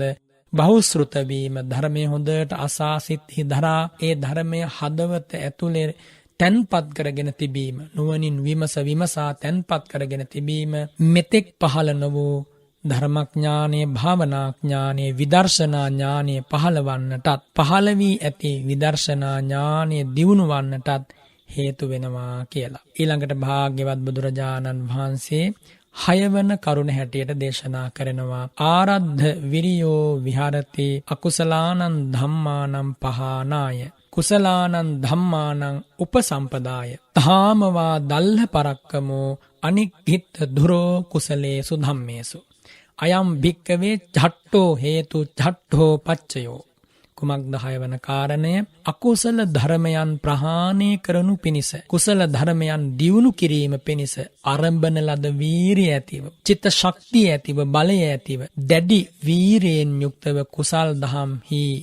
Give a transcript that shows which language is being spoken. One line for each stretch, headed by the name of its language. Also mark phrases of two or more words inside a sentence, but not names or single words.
Sinhala: බහුශ්‍රෘත වීම, ධර්මයේ හොඳට අසා සිත්හි දරා ඒ ධර්මය හදවත ඇතුලේ තැන්පත් කරගෙන තිබීම, නුවණින් විමසා තැන්පත් කරගෙන තිබීම, මෙතෙක් පහළ නො වූ ධර්මඥානයේ, භාවනාඥානයේ, විදර්ශනා ඥානයේ පහළවන්නටත්, පහළ වී ඇති විදර්ශනා ඥානයේ දියුණු වන්නටත් හේතු වෙනවා කියලා. ඊළඟට භාග්‍යවත් බුදුරජාණන් වහන්සේ 6 වන කරුණ හැටියට දේශනා කරනවා.
Pali: ආරද්ධ විරියෝ විහරති අකුසලානං ධම්මානං පහානාය කුසලානං ධම්මානං උපසම්පදාය තාමවා දල්හ පරක්කමෝ අනික්ඛිත දුරෝ කුසලේසු ධම්මේසු අයම් භික්කවේ චට්ටෝ හේතු චට්ටෝ පච්චයෝ.
Sinhala: කුමක්ද 6 වන කාරණය? අකුසල ධර්මයන් ප්‍රහාණය කරනු පිණිස, කුසල ධර්මයන් දියුණු කිරීම පිණිස ආරම්භන ලද වීරිය ඇතිව, චිත්ත ශක්තිය ඇතිව, බලය ඇතිව, දැඩි වීරියෙන් යුක්තව කුසල් දහම්හි